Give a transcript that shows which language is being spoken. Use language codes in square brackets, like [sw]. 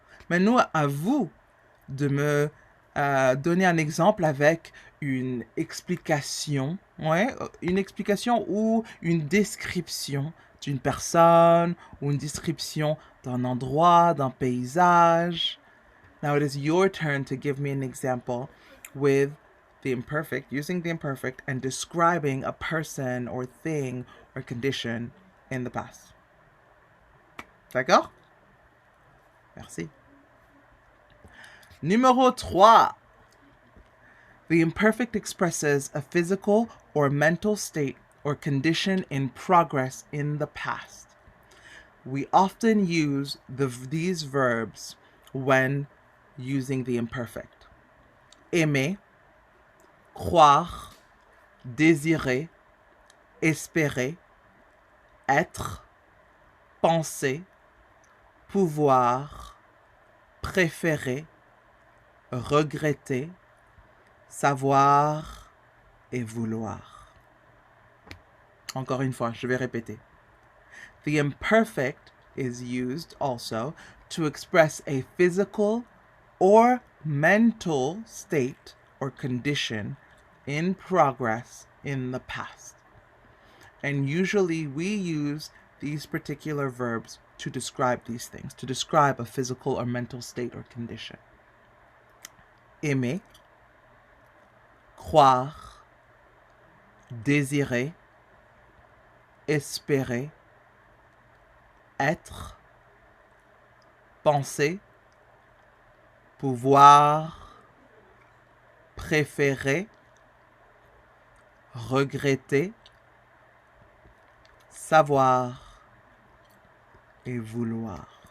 [fr] Maintenant, à vous de me donner un exemple avec une explication, ouais, une explication ou une description d'une personne ou une description d'un endroit, d'un paysage. [en] Now it is your turn to give me an example with the imperfect, using the imperfect and describing a person or thing or condition in the past. [fr] D'accord? Merci. Numéro 3. [en] The imperfect expresses a physical or mental state or condition in progress in the past. We often use these verbs when using the imperfect. [fr] Aimer, croire, désirer, espérer, être, penser, pouvoir, préférer, regretter, savoir et vouloir. Encore une fois, je vais répéter. [en] The imperfect is used also to express a physical or mental state or condition in progress in the past. And usually we use these particular verbs to describe these things, to describe a physical or mental state or condition. [fr] Aimer, croire, désirer, espérer, être, penser, pouvoir, préférer, regretter, savoir et vouloir.